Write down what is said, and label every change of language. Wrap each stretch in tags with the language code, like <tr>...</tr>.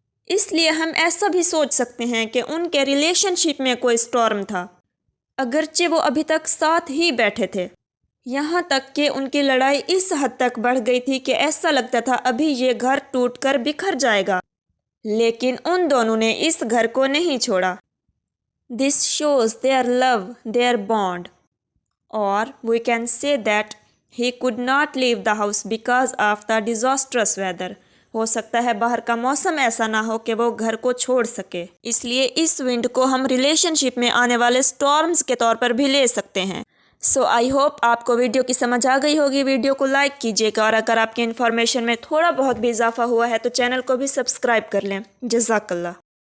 <hi>इसलिए हम ऐसा भी सोच सकते हैं कि उनके रिलेशनशिप में कोई स्टॉर्म था, अगरचे वो अभी तक साथ ही बैठे थे। यहाँ तक कि उनकी लड़ाई इस हद तक बढ़ गई थी कि ऐसा लगता था अभी ये घर टूटकर बिखर जाएगा, लेकिन उन दोनों ने इस घर को नहीं छोड़ा।</hi> <en>This shows their love, their bond. Or we can say that he could not leave the house because of the disastrous weather.</en> <hi>हो सकता है बाहर का मौसम ऐसा ना हो कि वो घर को छोड़ सके, इसलिए इस विंड को हम रिलेशनशिप में आने वाले स्टॉर्म्स के तौर पर भी ले सकते हैं।</hi> <en>so I hope</en> <hi>आपको वीडियो की समझ आ गई होगी। वीडियो को लाइक कीजिएगा और अगर आपकी इन्फॉर्मेशन में थोड़ा बहुत भी इजाफा हुआ है तो चैनल को भी सब्सक्राइब कर लें। जज़ाकल्लाह।</hi>